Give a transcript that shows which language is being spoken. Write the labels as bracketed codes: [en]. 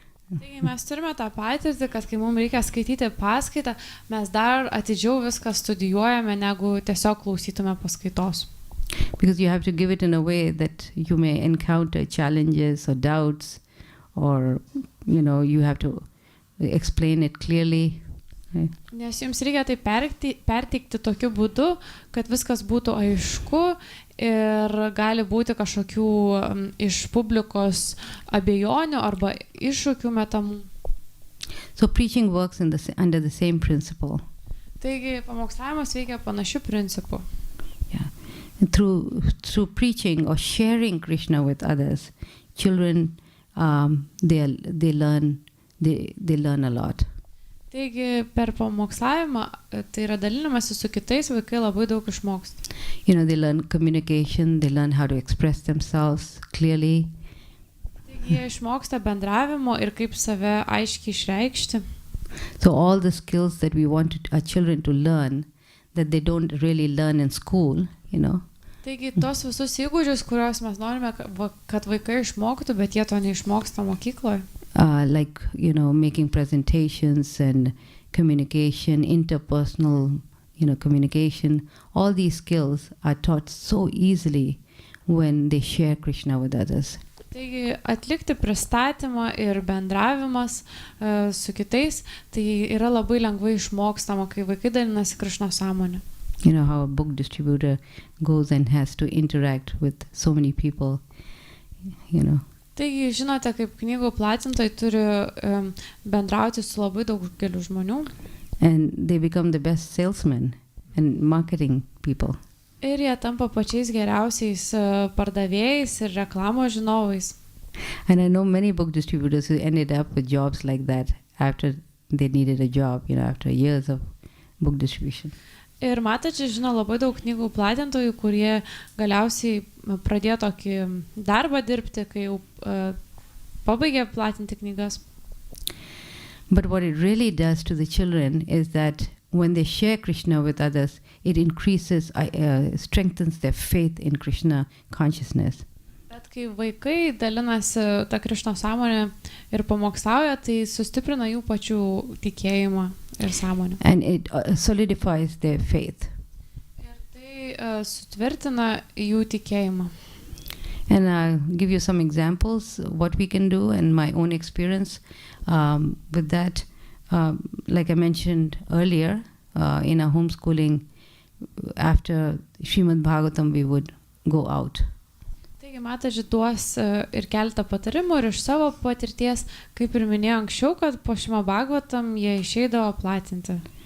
[lt] Taigi mes turime tą patirtį, kad kai mums reikia skaityti paskaitą, mes dar atidžiau viską studijuojame, negu tiesiog klausytume paskaitos. [en] Because you have to give it in a way that you may encounter challenges or doubts, or you have to explain it clearly. Right? [lt] Nes jums reikia tai perteikti tokiu būdu, kad viskas būtų aišku ir gali būti kažkokių iš publikos abejonių arba iššūkių metamų. [en] So preaching works under the same principle. [lt] Taigi pamokslavimas veikia panašiu principu. [en] Yeah. And through preaching or sharing Krishna with others, children they learn a lot. [lt] Taigi per pamokslavimą, tai yra dalinimasi su kitais, vaikai labai daug išmoksta. [en] They learn communication, they learn how to express themselves clearly. [lt] Taigi jie išmoksta bendravimo ir kaip save aiškiai išreikšti. [en] So all the skills that we want our children to learn, that they don't really learn in school, [lt] Taigi tos visus įgūdžius, kuriuos mes norime, kad vaikai išmoktų, bet jie to neišmoksta mokykloje. [en] Like, making presentations and communication, interpersonal, communication, all these skills are taught so easily when they share Krishna with others. [lt] Taigi atlikti pristatymą ir bendravimas su kitais, tai yra labai lengvai išmokstama, kai vaikai dalinasi Krišnos sąmonę. [en] How a book distributor goes and has to interact with so many people, [lt] Taigi, žinote, kaip knygų platintojai turi bendrauti su labai daugeliu žmonių. [en] And they become the best salesmen and marketing people. [lt] Ir jie tampa pačiais geriausiais pardavėjais ir reklamos žinovais. [en] And I know many book distributors who ended up with jobs like that after they needed a job, after years of book distribution. [lt] Ir mataji žino labai daug knygų platintojų, kurie galiausiai pradėjo tokį darbą dirbti, kai jau pabaigė platinti knygas. [en] But what it really does to the children is that when they share Krishna with others, it increases, strengthens their faith in Krishna consciousness. [lt] Bet kai vaikai dalinasi tą Krišnos sąmonę ir pamokslauja, tai sustiprina jų pačių tikėjimą ir sąmonę. [en] And it solidifies their faith. [lt] Ir tai sutvirtina jų tikėjimą. [en] And I'll give you some examples what we can do and my own experience with that. Like I mentioned earlier, in our homeschooling, after Srimad Bhagavatam, we would go out. [lt] Taigi mataji duos ir keletą patarimų ir iš savo patirties, kaip ir minėjau anksčiau, kad po Srimad Bhagavatam jie išeidavo platinti.